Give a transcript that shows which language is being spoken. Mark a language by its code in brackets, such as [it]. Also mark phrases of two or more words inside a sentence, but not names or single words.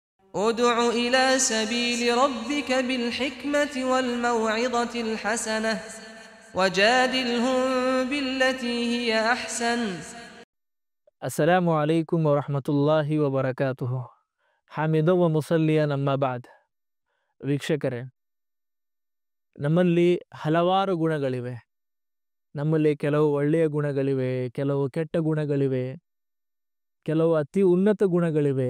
[ar] ادع إلى سبيل ربك بالحكمة والموعظة الحسنة وجادلهم بالتي هي أحسن. السلام عليكم ورحمة الله وبركاته. حامدا ومصليا أما بعد. [kn] ವೀಕ್ಷಕರೇ, ನಮ್ಮಲ್ಲಿ ಹಲವಾರು ಗುಣಗಳಿವೆ. ನಮ್ಮಲ್ಲಿ ಕೆಲವು ಒಳ್ಳೆಯ ಗುಣಗಳಿವೆ, ಕೆಲವು ಕೆಟ್ಟ ಗುಣಗಳಿವೆ, ಕೆಲವು ಅತಿ ಉನ್ನತ ಗುಣಗಳಿವೆ.